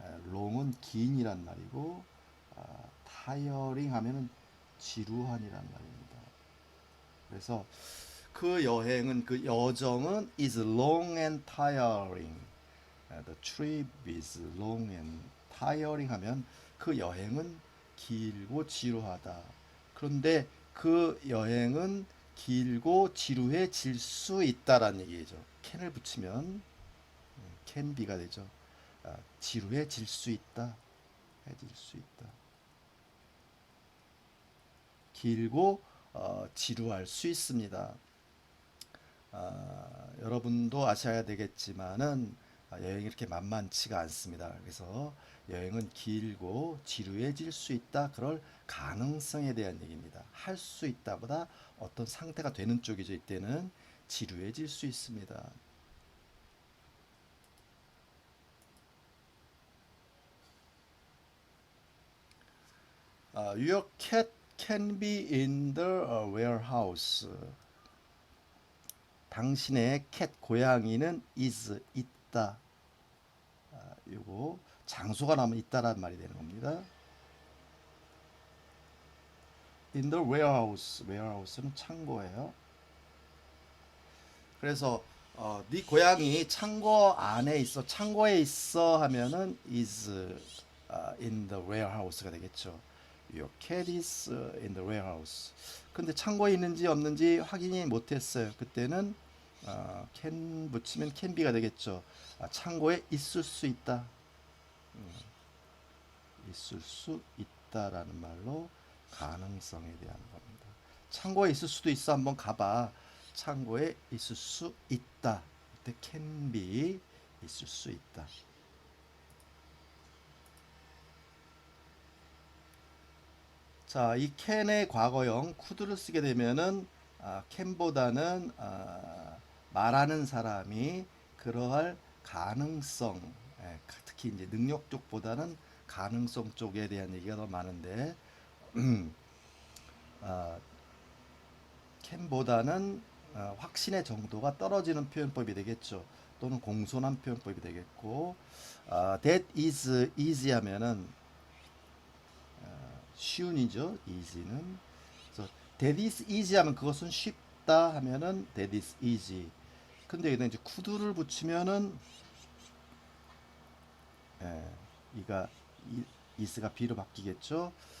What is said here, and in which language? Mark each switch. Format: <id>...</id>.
<ko>long은 긴이란 말이고 tiring 하면은 지루한이란 말입니다. 그래서 그 여행은 그 여정은</ko> <en>is long and tiring. The trip is long and tiring</en> <ko>하면 그 여행은 길고 지루하다. 그런데 그 여행은 길고 지루해질 수 있다라는 얘기죠. can을 붙이면 can be가 되죠. 지루해질 수 있다. 해질 수 있다. 길고 지루할 수 있습니다. 여러분도 아셔야 되겠지만은 여행이 이렇게 만만치가 않습니다. 그래서 여행은 길고 지루해질 수 있다. 그럴 가능성에 대한 얘기입니다. 할 수 있다보다 어떤 상태가 되는 쪽이죠. 이때는 지루해질 수 있습니다.</ko> <en>Your cat can be in the warehouse.</en> <ko>당신의 캣 고양이는 is 있다. 요거 장소가 나오면 있다란 말이 되는 겁니다.</ko> <en>In the warehouse. warehouse는</en> <ko>창고예요. 그래서 네 고양이 창고 안에 있어, 창고에 있어 하면은</ko> <en>is in the warehouse</en> <ko>가 되겠죠.</ko> <en>Your cat is in the warehouse.</en> <ko>근데 창고에 있는지 없는지 확인이 못했어요. 그때는 can 붙이면 can be가 되겠죠. 창고에 있을 수 있다. 있을 수 있다라는 말로 가능성에 대한 겁니다. 창고에 있을 수도 있어. 한번 가봐. 창고에 있을 수 있다. 이때 can be 있을 수 있다. 자, 이 can의 과거형 could를 쓰게 되면은 can보다는 말하는 사람이 그러할 가능성, 특히 이제 능력 쪽보다는 가능성 쪽에 대한 얘기가 더 많은데 아, can보다는 확신의 정도가 떨어지는 표현법이 되겠죠. 또는 공손한 표현법이 되겠고,</ko> <en>that is easy</en> <ko>하면은 쉬운이죠. easy는. 그래서</ko> <en>that is easy</en> <ko>하면 그것은 쉽다 하면은</ko> <en>that is easy.</en> <ko>근데 여기다 이제 could를 붙이면은 이가 is가 be로 바뀌겠죠.</ko>